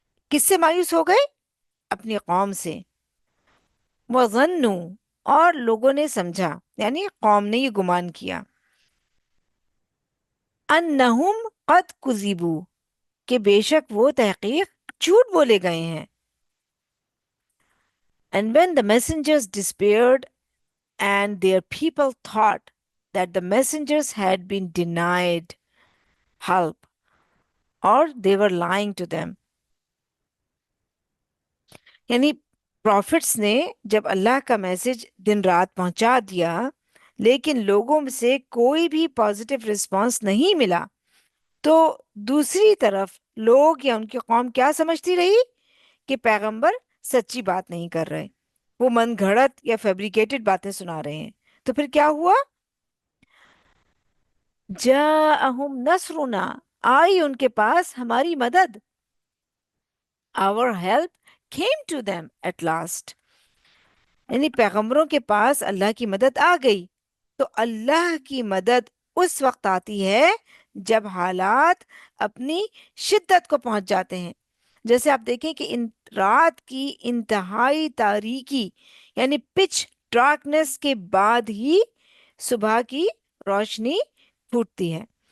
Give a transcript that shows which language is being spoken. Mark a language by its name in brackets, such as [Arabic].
[Urdu] کس سے مایوس ہو گئے؟ اپنی قوم سے. [Arabic] وَظَنُّوا، [Urdu] اور لوگوں نے سمجھا یعنی قوم نے یہ گمان کیا، [Arabic] أَنَّهُمْ قَدْ كُذِبُوا، [Urdu] کہ بے شک وہ تحقیق جھوٹ بولے گئے ہیں. [English] And when the messengers despaired and their people thought that the messengers had been denied help or they were lying to them. [Urdu] یعنی پروفٹس نے جب اللہ کا میسج دن رات پہنچا دیا لیکن لوگوں سے کوئی بھی پازیٹیو رسپانس نہیں ملا، تو دوسری طرف لوگ یا ان کی قوم کیا سمجھتی رہی کہ پیغمبر سچی بات نہیں کر رہے، وہ من گھڑت یا فیبریکیٹڈ باتیں سنا رہے ہیں. تو پھر کیا ہوا؟ [Arabic] جاءہم نصرنا، [Urdu] آئی ان کے پاس ہماری مدد. [English] our help came to them at last. [Urdu] یعنی پیغمبروں کے پاس اللہ کی مدد آ گئی. تو اللہ کی مدد اس وقت آتی ہے جب حالات اپنی شدت کو پہنچ جاتے ہیں. جیسے آپ دیکھیں کہ رات کی انتہائی تاریکی یعنی پچ ڈارکنیس کے بعد ہی صبح کی روشنی پھوٹتی ہے.